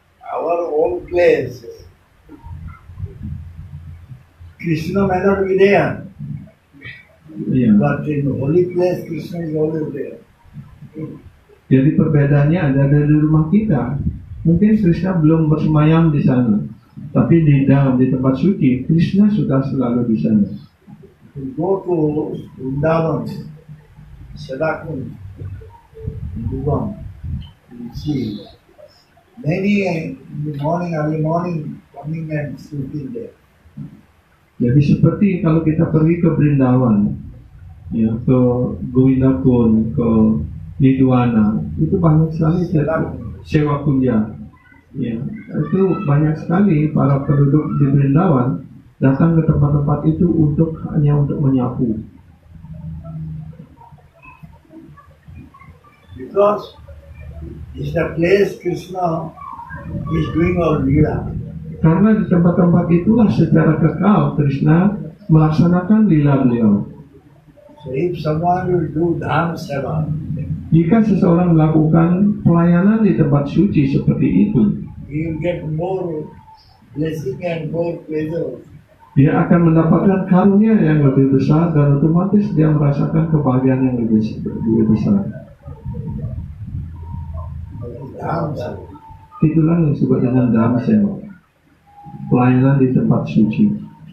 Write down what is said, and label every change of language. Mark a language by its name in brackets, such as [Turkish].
[English] Our own place, Krishna may not be there, but in the holy place, Krishna is always there. [Indonesian] Jadi perbedaannya ada di rumah kita. Mungkin Krishna belum bersemayam di sana, tapi di tempat suci, Krishna sudah selalu di sana. [English] You go to Vrindavan, Sadakun, Dhruvam, you see many in the morning, early morning, coming and sleeping there. [Indonesian] Jadi seperti kalau kita pergi ke Vrindavan, ya, ke Govindakun, ke Nidwana, itu banyak sekali sewa kunja. Ya, itu banyak sekali para penduduk di Vrindavan datang ke tempat-tempat itu hanya untuk menyapu. [English] Because it's the place Krishna is doing all lila. [Indonesian] Karena di tempat-tempat itulah secara kekal Krishna melaksanakan lila beliau. [English] So if someone will do dham seva, [Indonesian] Jika seseorang melakukan pelayanan di tempat suci seperti itu, [English] he will get more blessing and more pleasure. [Indonesian] dia akan mendapatkan karunia yang lebih besar dan otomatis dia merasakan kebahagiaan yang lebih besar. [Sanskrit] Dham seva. [Indonesian] Itulah yang disebut dengan dham seva, pelayanan di tempat suci.